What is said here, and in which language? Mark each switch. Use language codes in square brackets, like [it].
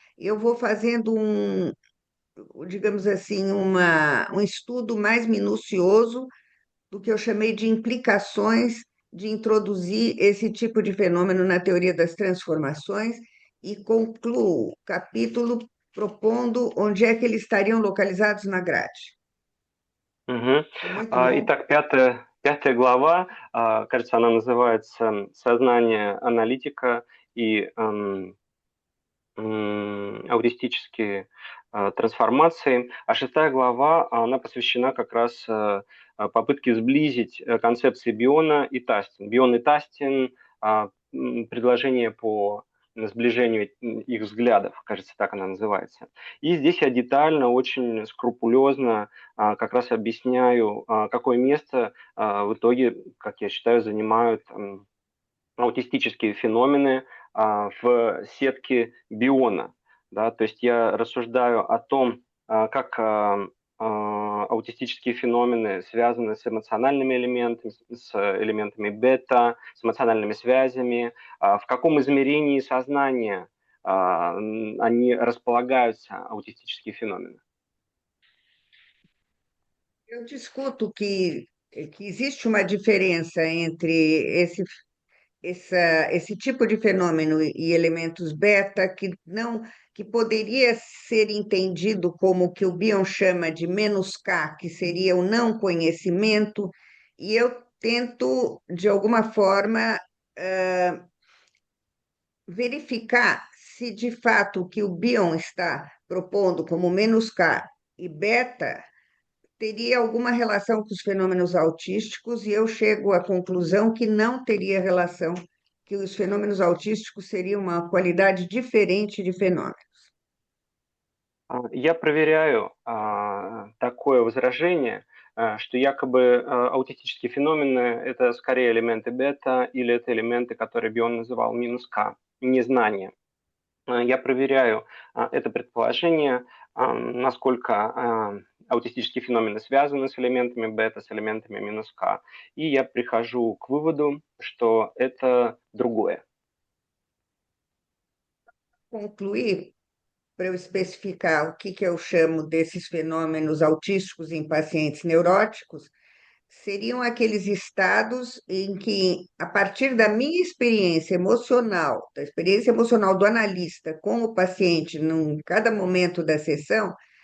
[pt] Eu vou fazendo digamos assim, um estudo mais minucioso do que eu chamei de implicações de introduzir esse tipo de fenômeno na teoria das transformações e concluo o capítulo propondo onde é que eles estariam localizados na grade. Мгм. Foi muito longo. [ru] Итак, пятая глава, кажется, она называется «Сознание аналитика и аутистические трансформации». А шестая глава, она посвящена как раз попытке сблизить концепции Биона и Тастин. Бион и Тастин предложение по сближению их взглядов, кажется, так она называется. И здесь я детально, очень скрупулезно как раз объясняю, какое место в итоге, как я считаю, занимают аутистические феномены в сетке Биона. Да? То есть я рассуждаю о том, как аутистические феномены связаны с эмоциональными элементами, с элементами бета, с эмоциональными связями, в каком измерении сознания они располагаются, аутистические феномены. [pt] Eu discuto que existe uma diferença entre esse tipo de fenômeno e elementos beta que poderia ser entendido como o que o Bion chama de menos K, que seria o não conhecimento, e eu tento, de alguma forma, verificar se de fato o que o Bion está propondo como menos K e beta teria alguma relação com os fenômenos autísticos, e eu chego à conclusão que não teria relação, que os fenômenos autísticos seriam uma qualidade diferente de fenômeno. [ru] Я проверяю такое возражение, что якобы аутистические феномены – это скорее элементы бета или это элементы, которые Бион называл минус К, незнание. Я проверяю это предположение, насколько аутистические феномены связаны с элементами бета, с элементами минус К, и я прихожу к выводу, что это другое. [pt] Concluir, para eu especificar o que eu chamo desses fenômenos autísticos em pacientes neuróticos, seriam aqueles estados em que, a partir da minha experiência emocional, da experiência emocional do analista com o paciente, em cada momento da sessão,